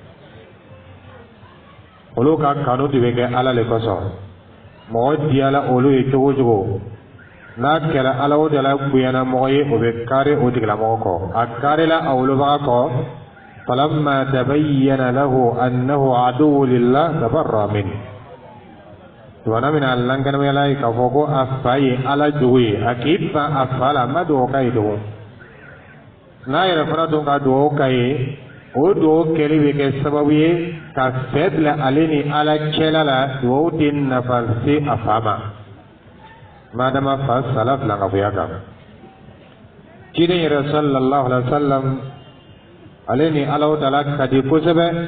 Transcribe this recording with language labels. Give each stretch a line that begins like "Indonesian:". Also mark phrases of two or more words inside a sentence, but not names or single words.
Bambara: olu ka kanu de bɛ kɛ ala le kosɔn mɔgɔ diyala olu ye cogo o cogo n'a kɛra ala ta'ala bonyana mɔgɔ ye o bɛ kari o tigilamɔgɔ kɔ a karila a wolobaga kɔ
Arabic: فلما تبين له أنه عدو لله تبرأ منه
Bambara: tuma min a lankanamaya ye k'a fɔ ko a fa ye ala jogo ye a k'i ban a fa la a ma dugawu k'a ye tugun n'a yɛrɛ fana dun ka dugawu k'a ye o dugawu kɛli bɛ kɛ sababu ye ka fɛ bila ale ni ala cɛla la dugawu tɛ nafa se a fa ma madama fa sala filankafoya kan ciden yɛrɛ
Arabic: صلى الله عليه وسلم
Bambara: ale ni ala ta'ala ka di kosɛbɛ